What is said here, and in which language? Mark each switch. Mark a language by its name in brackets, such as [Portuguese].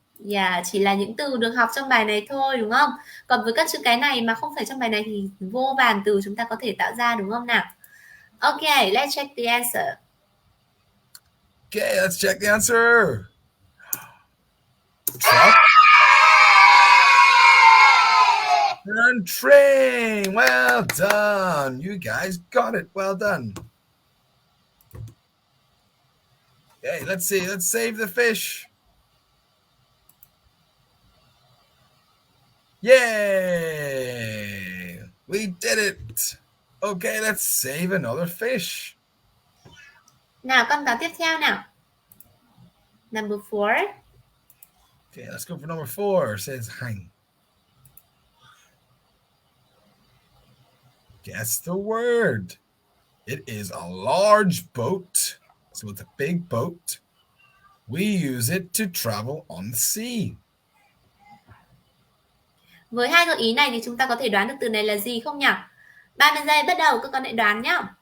[Vietnamese] Yeah, chỉ là những từ được học trong bài này thôi đúng không? Còn với các chữ cái này mà không phải trong bài này thì vô vàn từ chúng ta có thể tạo ra đúng không nào? [English] Okay, let's check the answer. Okay, let's check the answer. Truck and train. Well done. You guys got it. Well done. Okay, let's see. Let's save the fish. Yay! We did it. Okay, let's save another fish. [Vietnamese] Nào con vào tiếp theo nào. [English] Number 4. Okay, let's go for number 4. Says hang. Guess the word. It is a large boat. So it's a big boat. We use it to travel on the sea. [Vietnamese] Với 2 gợi ý này thì chúng ta có thể đoán được từ này là gì không nhỉ? 30 giây bắt đầu, các con hãy đoán nhá.